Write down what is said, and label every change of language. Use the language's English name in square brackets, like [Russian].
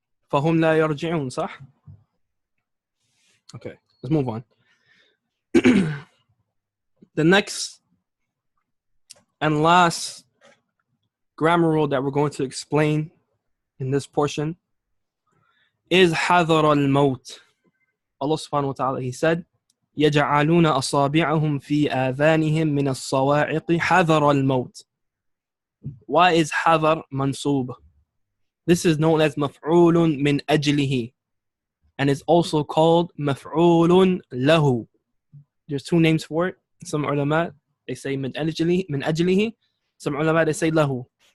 [Arabic] فهم لا يرجعون, صح? [English] Okay, let's move on. The next and last grammar rule that we're going to explain in this portion is حذر الموت. [Arabic] Allah subhanahu wa ta'ala, [English] He said, [Arabic] يجعلون أصابعهم في آذانهم من الصواعق حذر الموت. [English] Why is حذر mansub? This is known as مفعول من أجله, and is also called مفعول له. There's two names for it. Some ulama, they say من أجله. Some ulama, they say له.